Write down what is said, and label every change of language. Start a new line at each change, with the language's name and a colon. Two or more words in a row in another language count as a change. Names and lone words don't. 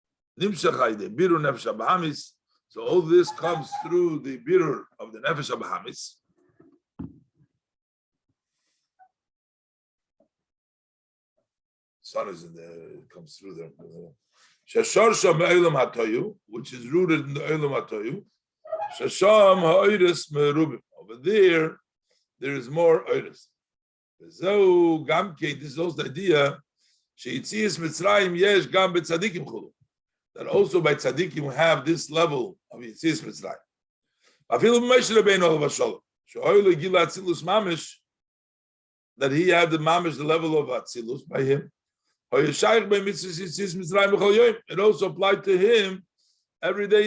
English: Nimshachai the
Hebrew: בירור נפש הבהמית.
English: So all this comes through the birur of the
Hebrew: נפש הבהמית.
English: Sun is in there, it comes through there.
Hebrew: ששרשה מעולם התהו,
English: which is rooted in the
Hebrew: עולם התהו. ששם האורות מרובים.
English: Over there is more oiris. So gamke, this is also the idea.
Hebrew: שיציאת מצרים יש גם בצדיקים כולו.
English: That also by tzadikim we have this level of Yitzias Mitzrayim.
Hebrew: אפילו משה רבינו עליו השלום. שעולה גילה אצילות ממש.
English: That he had the mamish, the level of atzilus by him. It also applied to him every day.